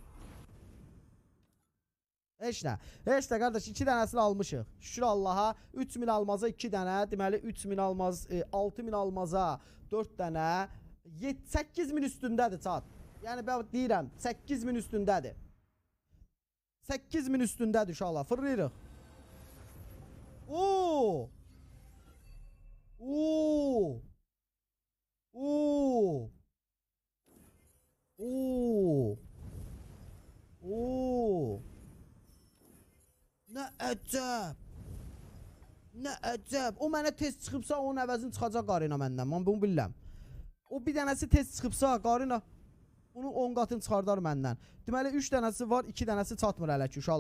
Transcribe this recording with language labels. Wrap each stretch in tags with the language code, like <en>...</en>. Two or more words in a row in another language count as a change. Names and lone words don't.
<az>Heç nə qardaş, 2 dənəsini almışıq. Şükür Allaha. 3000 almaza 2 dənə. Deməli 3000 almaz, 6000 almaza 4 dənə. 8000 üstündədir çat. Yəni ben deyirəm 8000 üstündədir. 8000 üstündədir inşallah. Fırlayırıq. Oo! Oo! Oo! Oo! Oo! Nə əcəb! Nə əcəb! O mənə tez çıxıbsa onun əvəzini çıxacaq qarina məndən. Mən bunu bilirəm. O bir dənəsi tez çıxıbsa qarina onun 10 qatını çıxardar məndən. Deməli 3 dənəsi var, 2 dənəsi çatmır hələ ki uşaqlar.</az>